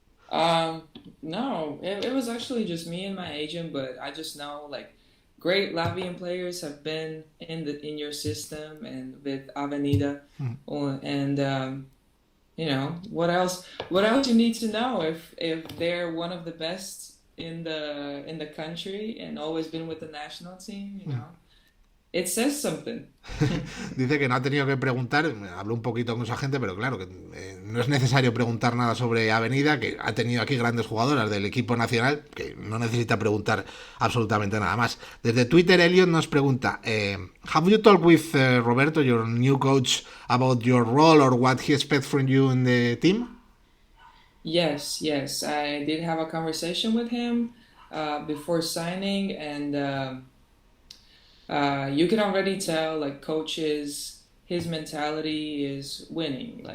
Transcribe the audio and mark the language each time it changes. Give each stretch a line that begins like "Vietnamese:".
English: Um, no, it was actually just me and my agent, but I just know like great Latvian players have been in your system and with Avenida, and what else? What else you need to know if they're one of the best in the country and always been with the national team, it says something.
Spanish: Dice que no ha tenido que preguntar, habló un poquito con su agente, pero claro, que no es necesario preguntar nada sobre Avenida, que ha tenido aquí grandes jugadoras del equipo nacional, que no necesita preguntar absolutamente nada más. Desde Twitter, Elliot nos pregunta,
English: have you talked with Roberto, your new coach, about your role or what he expects from you in the team? Yes, yes, I did have a conversation with him before signing, and you can already tell like coaches his mentality is winning.